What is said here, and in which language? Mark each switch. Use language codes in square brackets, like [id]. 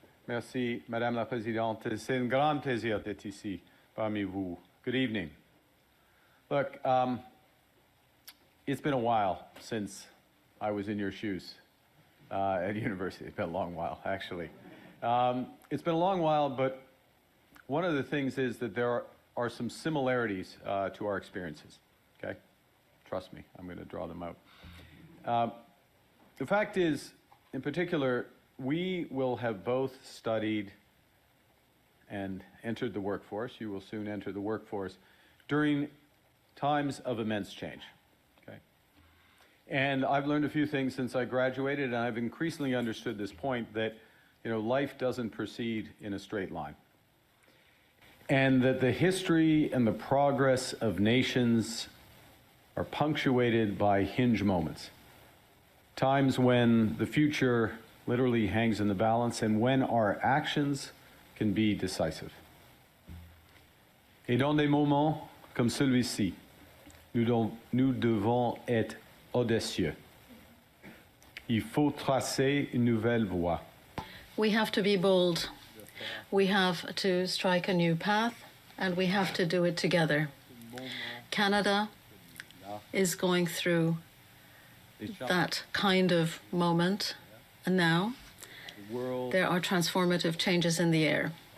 [fr] Merci, Madame la Présidente. C'est un grand plaisir d'être ici parmi vous. [en] Good evening. Look, it's been a while since I was in your shoes at university. It's been a long while, actually. It's been a long while, but one of the things is that there are some similarities to our experiences, okay? Trust me, I'm going to draw them out. The fact is, in particular, we will have both studied and entered the workforce. You will soon enter the workforce during times of immense change, okay? And I've learned a few things since I graduated, and I've increasingly understood this point that, you know, life doesn't proceed in a straight line. And that the history and the progress of nations are punctuated by hinge moments. Times when the future literally hangs in the balance and when our actions can be decisive. [fr] Et dans des moments comme celui-ci, nous devons être audacieux. Il faut tracer une nouvelle voie. [en] We have to be bold. We have to strike a new path, and we have to do it together. Canada is going through that kind of moment, and now there are transformative changes in the air.